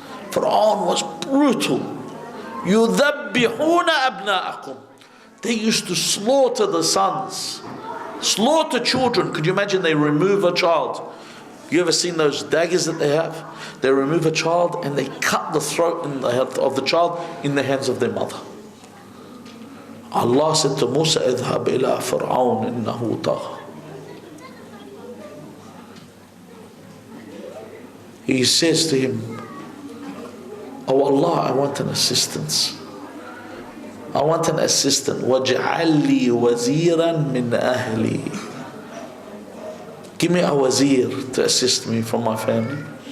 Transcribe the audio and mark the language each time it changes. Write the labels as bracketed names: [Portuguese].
[English] Fir'aun was brutal. [Arabic] يُذَبِّحُونَ أَبْنَاءَكُمْ. [English] They used to slaughter the sons. Slaughter children. Could you imagine they remove a child? You ever seen those daggers that they have? They remove a child and they cut the throat of the child in the hands of their mother. Allah said to Musa, [Arabic] اذهب إلى فرعون إنه طغى. [English] He says to him, oh Allah, I want an assistance. I want an assistant. [Arabic] وَاجْعَلْ لِي وَزِيرًا مِّنْ أَهْلِي. [English] Give me a wazir to assist me from my family.